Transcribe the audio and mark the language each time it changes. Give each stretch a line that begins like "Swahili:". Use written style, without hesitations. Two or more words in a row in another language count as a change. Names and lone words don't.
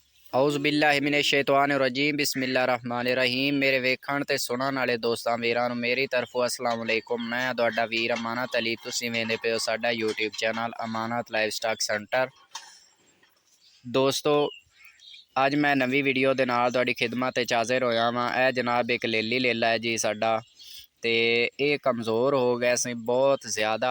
Arabic: أعوذ بالله من الشيطان الرجيم بسم الله الرحمن الرحيم.
Punjabi: میرے ویکھن تے سنن والے دوستاں ویراں نوں میری طرفوں
Arabic: السلام عليكم.
Punjabi: میں تہاڈا ویر امانت علی۔ تسیں ویندے پے ہو ساڈا
English: YouTube channel
Punjabi: अमानत लाइव स्टॉक सेंटर। دوستو اج میں نویں ویڈیو دے نال تہاڈی خدمت وچ حاضر ہویا واں. یہ جناب ایک لیلی لیلا ہے جی ساڈا، تے یہ کمزور ہو گئے سی بہت زیادہ.